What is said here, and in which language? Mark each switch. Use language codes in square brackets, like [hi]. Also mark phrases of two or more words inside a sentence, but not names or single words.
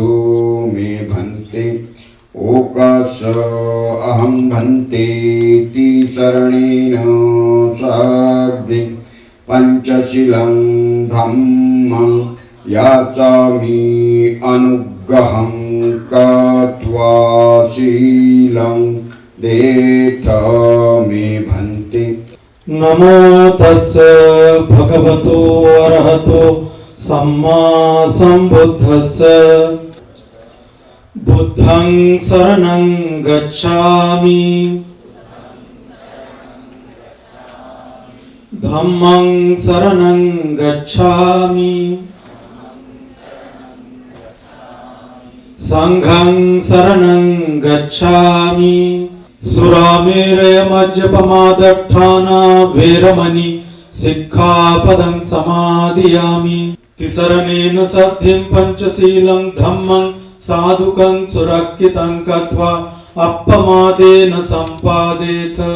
[pi] मे भन्ते ओकाश अहं भन्तेति शरणेन साग्दे पंचशीलं धम्मं याचामि अनुग्रहं कृत्वा शीलं देथ मे भन्ते। नमो तस्से भगवतो अरहतो सम्मा संबुद्धस्से। बुद्धं शरणं गच्छामि, धम्मं शरणं गच्छामि, संघं शरणं गच्छामि। सुरामेरयमज्जपमादट्ठाना वेरमणि सिक्खापदं समादियामि। तिसरणेन सद्धिं पंचशीलं धम्मं साधुकं सुरक्षितं कृत्वा अपमादेन संपादेत।